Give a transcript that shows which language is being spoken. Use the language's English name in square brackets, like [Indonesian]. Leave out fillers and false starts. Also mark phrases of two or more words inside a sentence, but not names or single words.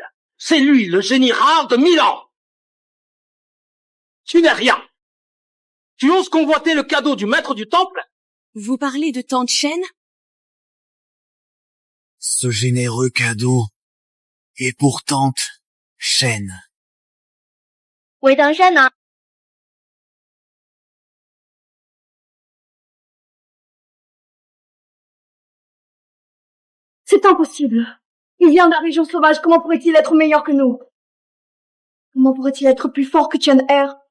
[French] C'est lui, le génie rare de 1000 ans. Tu n'es rien. Tu oses convoiter le cadeau du maître du temple? Vous parlez de Tante Shen? Ce généreux cadeau est pour Tante Shen. [Chinese] 韦登山呢？ [French] C'est impossible. Il vient de la région sauvage, comment pourrait-il être meilleur que nous? Comment pourrait-il être plus fort que Tian'er?